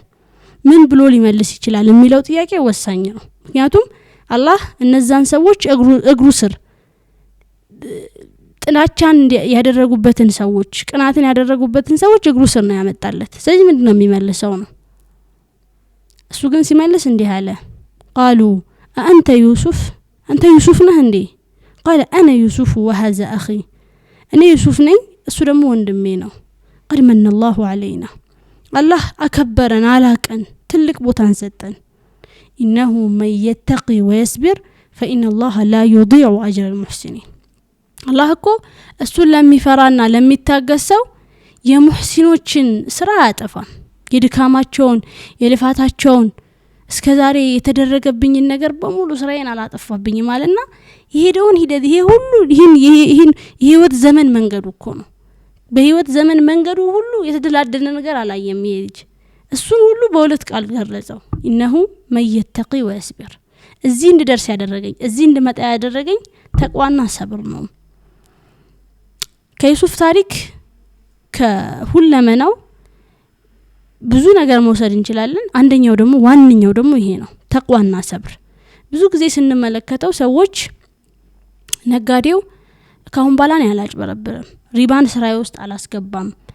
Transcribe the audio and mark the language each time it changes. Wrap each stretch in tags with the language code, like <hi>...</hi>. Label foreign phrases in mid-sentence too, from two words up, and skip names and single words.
<am>ምን ብሎ ሊመልስ ይችላል የሚለው ጥያቄ ወሳኝ ነው። ምክንያቱም አላህ እነዛን ሰዎች እግሩ ስር ጥላቻን ያደረጉበትን ሰዎች ቅናትን ያደረጉበትን ሰዎች እግሩ ስር ነው ያመጣለት። ስለዚህ ምንድነው የሚመልሰው ነው? እሱ ግን ሲመልስ እንዲህ አለ።</am> <ar>قالوا أنت يوسف</ar> <am>ነህ እንዴ?</am> <ar>قال أنا يوسف وهذا أخي።</ar> <am>እኔ ዩሱፍ ነኝ፣ እሱ ደግሞ ወንድሜ ነው።</am> <ar>قد من الله علينا።</ar> <am>አላህ አከበረን፣ አላቀን፣ ትልቅ ቦታን ሰጠን።</am> <ar>إنه من يتقي ويصبر فإن الله لا يضيع أجر المحسنين።</ar> <am>አላህ እኮ እሱን ለሚፈራና ለሚታገሰው የሙህሲኖችን ስራ አያጠፋም። የድካማቸውን የልፋታቸውን እስከዛሬ የተደረገብኝ ነገር በሙሉ ስራዬን አላጠፋብኝ ማለትና ይሄደውን ሂደት ይሄ ሁሉ ይሄን የህይወት ዘመን መንገዱ እኮ ነው። በህይወት ዘመን መንገዱ ሁሉ የተደላደለ ነገር አላየም። ይሄ ልጅ እሱን ሁሉ በሁለት ቃል ገለጸው።</am> <ar>إنه من يتقي ويصبر።</ar> <am>እዚህ እንድደርስ ያደረገኝ እዚህ እንድመጣ ያደረገኝ ተቅዋና ሰብር ነው። ከዩሱፍ ታሪክ ከሁለመናው ብዙ ነገር መውሰድ እንችላለን። አንደኛው ደግሞ ዋንኛው ደግሞ ይሄ ነው፣ ተቅዋና ሰብር። ብዙ ጊዜ ስንመለከተው ሰዎች ነጋዴው ካሁን ባላን ያላጭበረብርም ሪባን ስራዬ ውስጥ አላስገባም</am>